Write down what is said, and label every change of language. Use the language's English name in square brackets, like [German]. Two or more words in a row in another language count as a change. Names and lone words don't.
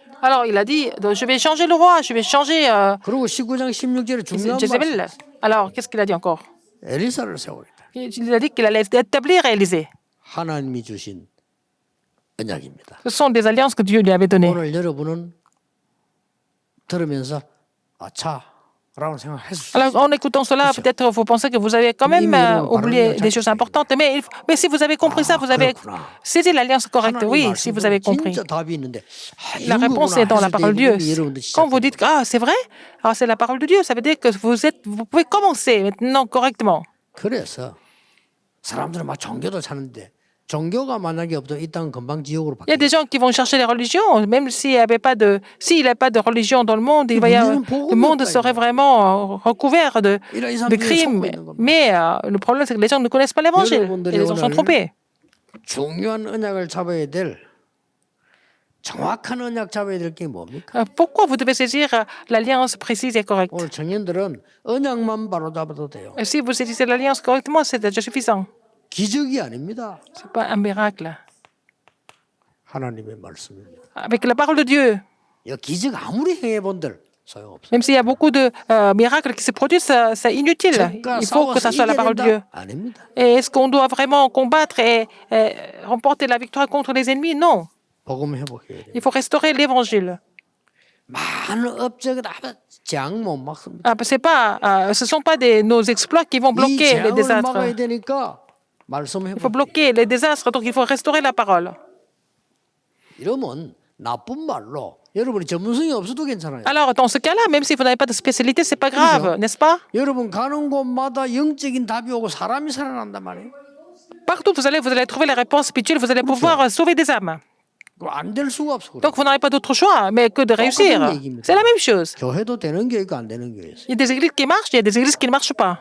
[French] alors, il a dit je vais changer le roi, je vais changer [Korean] 그리고 19장 16절에 중요한 말씀. [French] Jézabel. Alors, qu'est-ce qu'il a dit encore? [Korean] 엘리사를 세우겠다. [French] Il a dit qu'il allait établir Élysée. [Korean] 하나님이 주신 언약입니다. [French] Ce sont des alliances que Dieu lui avait données. [Korean] 오늘 여러분은 들으면서 아차라고 생각했을 수 [French] Alors, [Korean] 있어요. [French] en écoutant cela, peut-être vous pensez que vous avez quand même oublié des choses importantes. Mais si vous avez compris ça, vous avez saisi l'alliance correcte. Oui, si vous avez compris. [Korean] 진짜 답이 있는데 [French] La réponse est dans la parole de Dieu. Quand vous dites ah c'est vrai, alors c'est la parole de Dieu, ça veut dire que vous pouvez commencer maintenant correctement. [Korean] 그래서 사람들은 막 종교도 찾는데 종교가 만약에 없던 이 땅은 금방 지옥으로 [French] Il y a [Korean] 바뀌어요. [French] des gens qui vont chercher les religions, même s'il n'y avait pas de, s'il n'y a pas de religion dans le monde, le monde serait vraiment recouvert de crimes. Mais le problème, c'est que les gens ne connaissent pas l'évangile et les gens sont trompés. [Korean] 중요한 언약을 잡아야 될 정확한 언약 잡아야 될 게 뭡니까? [French] Pourquoi vous devez saisir l'alliance précise et correcte? [Korean] 오늘 청년들은 언약만 바로 잡아도 돼요. [French] Et si vous saisissez l'alliance correctement, c'est déjà suffisant. [Korean] 기적이 아닙니다. [French] C'est pas un miracle. [Korean] 하나님의 말씀입니다. [French] Avec la parole de Dieu, [Korean] 이 기적 아무리 행해본들 소용없어요. [French] même s'il y a beaucoup de miracles qui se produisent, c'est inutile. Il faut que ça soit la parole de Dieu. [Korean] 아닙니다. [French] Et est-ce qu'on doit vraiment combattre et remporter la victoire contre les ennemis? Non. [Korean] 복음 회복해야 돼요. [French] Il faut restaurer l'évangile. [Korean] 많은 업적을 장못 막습니다. [French] Ce ne sont pas nos exploits qui vont [Korean] 이 [French] bloquer les [Korean] 재앙을 막아야 [French] désastres. [Korean] 되니까 말씀 [French] Il faut [Korean] 회복. [French] bloquer les désastres, donc il faut restaurer la parole. [Korean] 이러면 나쁜 말로 여러분이 전문성이 없어도 괜찮아요. [French] Alors, dans ce cas-là, même si vous n'avez pas de spécialité, c'est pas grave, n'est-ce pas? [Korean] 여러분 가는 곳마다 영적인 답이 오고 사람이 살아난단 말이에요. [French] Partout où vous allez trouver la réponse spirituelle, vous allez pouvoir sauver des âmes. [Korean] 안 될 수가 없어. 그래. [French] Donc, vous n'aurez pas d'autre choix, mais que de réussir. C'est la même chose. [Korean] 교회도 되는 교회가 안 되는 교회 있어요. [French] Il y a des églises qui marchent, il y a des églises qui ne marchent pas.